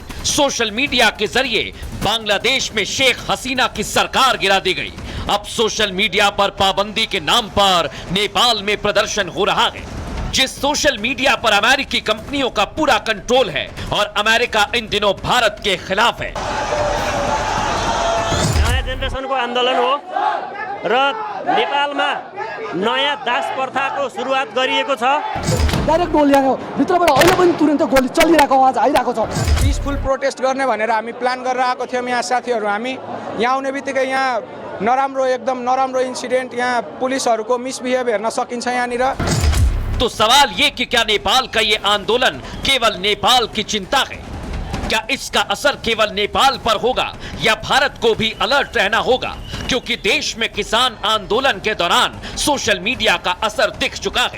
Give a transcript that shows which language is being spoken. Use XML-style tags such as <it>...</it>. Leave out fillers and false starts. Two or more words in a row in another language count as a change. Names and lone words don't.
<en>social media</en> <hi>के जरिए बांग्लादेश में शेख हसीना की सरकार गिरा दी गई। अब</hi> <en>social media</en> <hi>पर पाबंदी के नाम पर नेपाल में प्रदर्शन हो रहा है। जिस</hi> <en>social media</en> <hi>पर अमेरिकी कंपनियों का पूरा कंट्रोल है और अमेरिका इन दिनों भारत के खिलाफ है।</hi> <ne>नयाँ जेनेरेसनको आन्दोलन हो र नेपालमा नयाँ दास प्रथाको सुरुवात गरिएको छ। डाइरेक्ट गोली आयो भित्रबाट अहिले पनि तुरन्त गोली चलिरहेको आवाज आइरहेको छ।</ne> <en>peaceful protest</en> <ne>गर्ने भनेर हामी प्लान गरेर आएको थियौँ। यहाँ साथीहरू हामी यहाँ आउने बित्तिकै यहाँ नराम्रो एकदम नराम्रो इन्सिडेन्ट, यहाँ पुलिसहरूको मिसबिहेभ हेर्न सकिन्छ यहाँनिर।</ne> <hi>तो सवाल ये कि क्या नेपाल का ये आंदोलन केवल नेपाल की चिंता है? क्या इसका असर केवल नेपाल पर होगा या भारत को भी अलर्ट रहना होगा? क्योंकि देश में किसान आंदोलन के दौरान</hi> <en>social media</en> <hi>का असर दिख चुका है।</hi>